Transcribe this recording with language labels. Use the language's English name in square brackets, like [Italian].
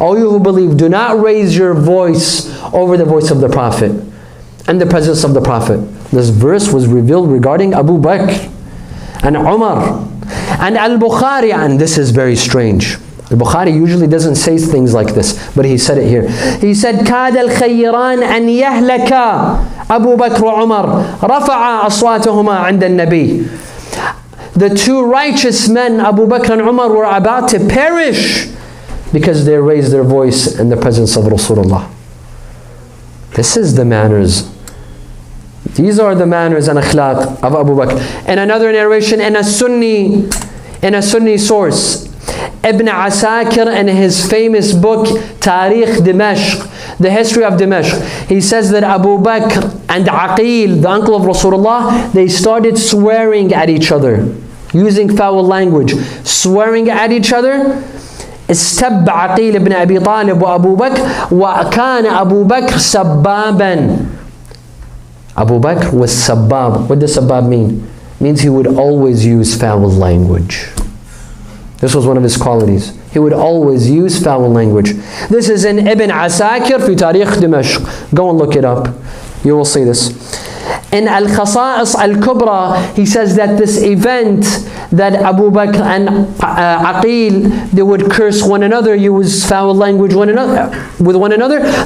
[English] All you who believe, do not raise your voice over the voice of the Prophet and the presence of the Prophet. This verse was revealed regarding Abu Bakr and Umar. And Al-Bukhari, and this is very strange. Al-Bukhari usually doesn't say things like this, but he said it here. He said, [Arabic] كَادَ الْخَيِّرَانِ أَنْ يَهْلَكَا أَبُو بَكْرُ وَعُمَرْ رَفَعَ أَصْوَاتُهُمَا عِنْدَ النَّبِي. [English] The two righteous men, Abu Bakr and Umar, were about to perish because they raised their voice in the presence of Rasulullah. This is the manners. These are the manners and akhlaq of Abu Bakr. In another narration, in a Sunni source, Ibn Asakir, in his famous book Tarikh Dimashq, the history of Dimashq, he says that Abu Bakr and Aqil, the uncle of Rasulullah, they started swearing at each other, using foul language, swearing at each other. [Arabic] استب عقيل بن أبي طالب وأبو بكر وكان أبو بكر سبابا. [English] Abu Bakr was sabab. What does sabab mean? It means he would always use foul language. This was one of his qualities. He would always use foul language. This is in Ibn Asakir fi Tarikh Dimashq. Go and look it up. You will see this. In Al-Khasa'is Al-Kubra, he says that this event that Abu Bakr and Aqil, they would curse one another, use foul language with one another.